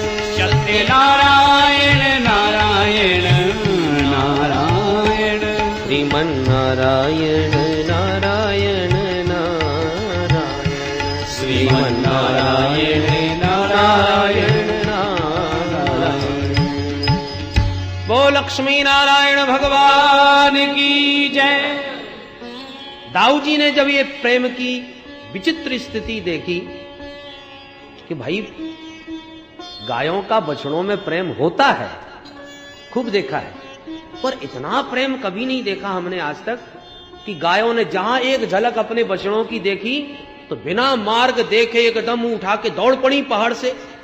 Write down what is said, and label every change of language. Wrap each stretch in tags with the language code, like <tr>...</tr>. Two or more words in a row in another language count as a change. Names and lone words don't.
<hi>सत्यनारायण नारायण नारायण श्रीमन नारायण नारायण नारायण श्रीमन नारायण नारायण नारायण वो लक्ष्मी नारायण भगवान की जय। दाऊ जी ने जब ये प्रेम की विचित्र स्थिति देखी कि भाई गायों का बछड़ों में प्रेम होता है, खूब देखा है, पर इतना प्रेम कभी नहीं देखा हमने आज तक कि गायों ने जहां एक झलक अपने बछड़ों की देखी तो बिना मार्ग देखे एकदम उठा के दौड़ पड़ी पहाड़ से।</hi>